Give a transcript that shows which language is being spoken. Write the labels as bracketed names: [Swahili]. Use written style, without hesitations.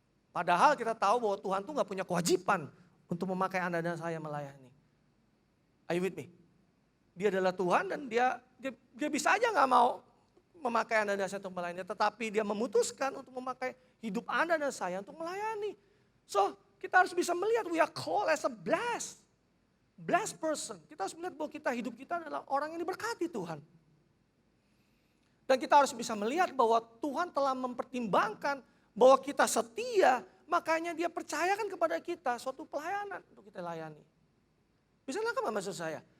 [Indonesian] Padahal kita tahu bahwa Tuhan tuh gak punya kewajiban untuk memakai Anda dan saya melayani. [English] Are you with me? [Indonesian] Dia adalah Tuhan dan dia bisa aja gak mau memakai Anda dan saya untuk melayani. Tetapi dia memutuskan untuk memakai hidup Anda dan saya untuk melayani. So kita harus bisa melihat [English] we are called as a blessed person. [Indonesian] Kita harus melihat bahwa hidup kita adalah orang yang diberkati Tuhan. Dan kita harus bisa melihat bahwa Tuhan telah mempertimbangkan bahwa kita setia, makanya dia percayakan kepada kita suatu pelayanan untuk kita layani. Bisa nangkap apa maksud saya?